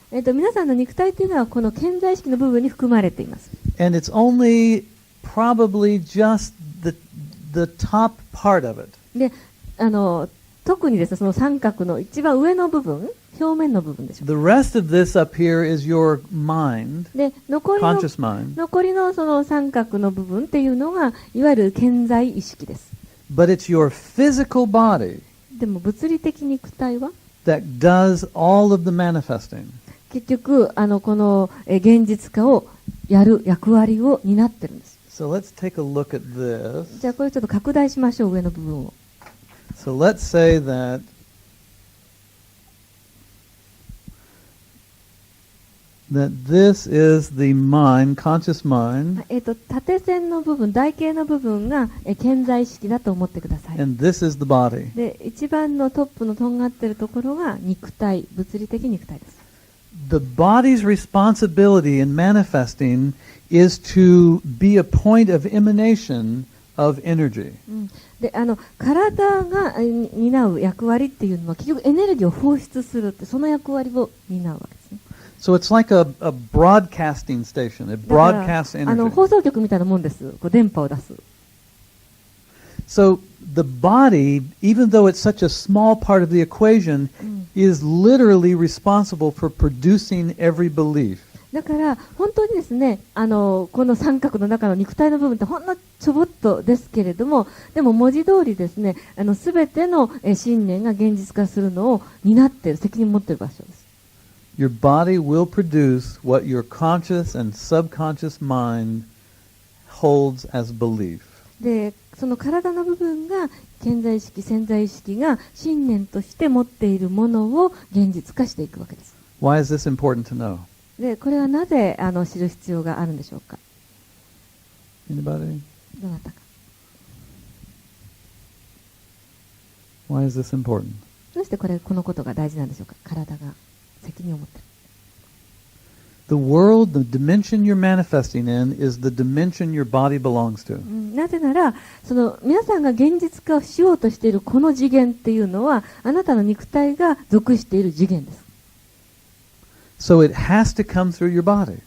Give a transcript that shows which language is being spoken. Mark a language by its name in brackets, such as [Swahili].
[Japanese] 皆さんの肉体というのはこの顕在意識の部分に含まれています。 [English] And it's only probably just the top part of it. [Japanese] で、特にですね、その三角の一番上の部分、表面の部分でしょう。 [English] The rest of this up here is your mind, [Japanese] で、残りのその三角の部分っていうのがいわゆる顕在意識です。 [English] but it's your physical body [Japanese] でも物理的肉体は [English] that does all of the manifesting. [Japanese] 結局この現実化をやる役割を担ってるんです。 [English] So let's take a look at this. [Japanese] じゃあこれちょっと拡大しましょう、上の部分を。 [English] So let's say that this is the mind, conscious mind, [Japanese] 縦線の部分、台形の部分が顕在意識だと思ってください。 [English] and this is the body. [Japanese] で、一番のトップのとんがってるところが肉体、物理的肉体です。 [English] The body's responsibility in manifesting is to be a point of emanation of energy. [Japanese] で、体が担う役割っていうのは結局エネルギーを放出するって、その役割を担うわけですね。 [English] So it's like a broadcasting station. It [Japanese] だから [English] broadcasts energy. [Japanese] 放送局みたいなもんです。こう電波を出す。 [English] So the body, even though it's such a small part of the equation, is literally responsible for producing every belief. [Japanese] だから本当にですね、この三角の中の肉体の部分ってほんのちょぼっとですけれども、でも文字通りですね、すべての信念が現実化するのを担っている、責任を持っている場所です。 [English] Your body will produce what your conscious and subconscious mind holds as belief. [Japanese] で、その体の部分が顕在意識、潜在意識が信念として持っているものを現実化していくわけです。 [English] Why is this important to know? [Japanese] で、これはなぜ知る必要があるんでしょうか。 [English] Anybody? [Japanese] どなたか。 [English] Why is this important? [Japanese] どうしてこのことが大事なんでしょうか。体が責任を持っている。 [English] The world, the dimension you're manifesting in, is the dimension your body belongs to. [Japanese] なぜなら、その皆さんが現実化をしようとしているこの次元っていうのは、あなたの肉体が属している次元です。 [English] So it has to come through your body.